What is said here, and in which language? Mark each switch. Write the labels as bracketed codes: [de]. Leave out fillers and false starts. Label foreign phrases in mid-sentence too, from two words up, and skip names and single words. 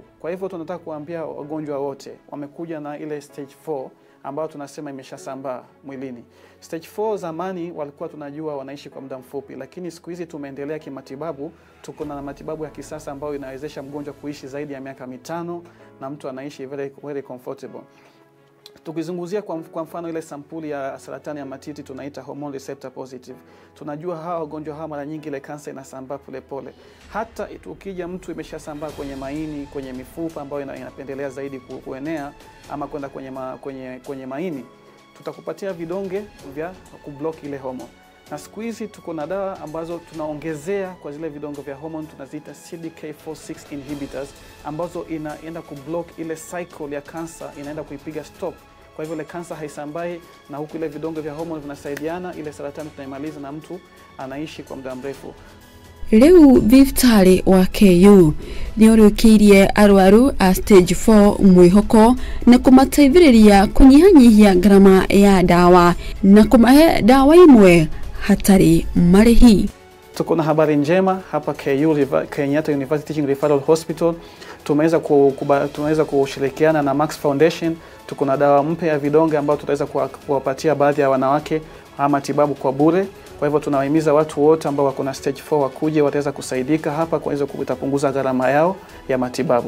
[sw] Kwa hivyo tunataka kuambia wagonjwa wote wamekuja na ile stage 4 ambao tunasema imeshasambaa mwilini. Stage 4 zamani walikuwa tunajua wanaishi kwa muda mfupi, lakini siku hizi tumeendelea kimatibabu. Tuko na matibabu ya kisasa ambayo inawezesha mgonjwa kuishi zaidi ya miaka 5 na mtu anaishi [en] very comfortable. [sw] Tukizunguzia kwa mfano ile sampuli ya saratani ya matiti tunaita [en] hormone receptor positive. [sw] Tunajua hawa wagonjwa hawa mara nyingi ile kansa inasambaa pole. Hata ukija mtu imeshasambaa kwenye maini, kwenye mifupa ambayo inapendelea zaidi kuenea ama kwenda kwenye maini, tutakupatia vidonge vya kublock ile hormone. Na siku hizi tuko na dawa ambazo tunaongezea kwa zile vidonge vya hormone, tunaziita CDK4/6 inhibitors, ambazo inaenda kublock ile cycle ya kansa, inaenda kuipiga stop. Kwa hivyo ile kansa haisambai, na huku ile vidonge vya hormone vinasaidiana, ile saratani tunaimaliza na mtu anaishi kwa muda mrefu. [ki] Leo thibitarĩ wa KU nĩ ũrĩkĩirie arwaru a stage 4 mwĩhoko na kũmateithĩrĩria kũnyihanyihia ngarama ya dawa na kũmahe dawa imwe hatarĩ marĩhi. [sw] Tuko na habari njema hapa Kenyatta University Teaching Referral Hospital. Tumeweza kushirikiana na Max Foundation. Tuko na dawa mpya ya vidonge ambayo tutaweza kuwapatia baadhi ya wanawake matibabu kwa bure. Kwa hivyo tunawahimiza watu wote ambao wako na stage 4 wakuje, wataweza kusaidika hapa kwa hizo kutapunguza gharama yao ya matibabu.